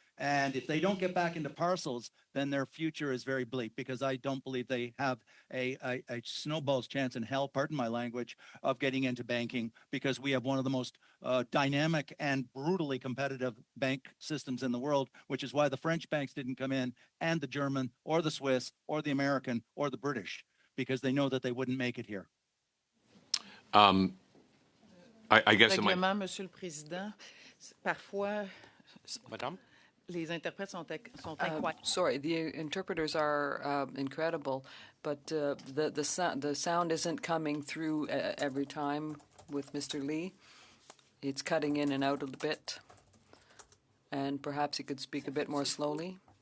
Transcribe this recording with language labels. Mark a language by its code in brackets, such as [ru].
[en] And if they don't get back into parcels, then their future is very bleak, because I don't believe they have a snowball's chance in hell, pardon my language, of getting into banking, because we have one of the most dynamic and brutally competitive bank systems in the world, which is why the French banks didn't come in, and the German or the Swiss or the American or the British, because they know that they wouldn't make it here. I guess it might. [fr] Règlement, Monsieur le Président. Parfois, [en] Madame? [fr] les interprètes sont incroyables. [en] Sorry, the interpreters are incredible, but the sound isn't coming through every time with Mr. Lee. It's cutting in and out a bit, and perhaps he could speak a bit more slowly.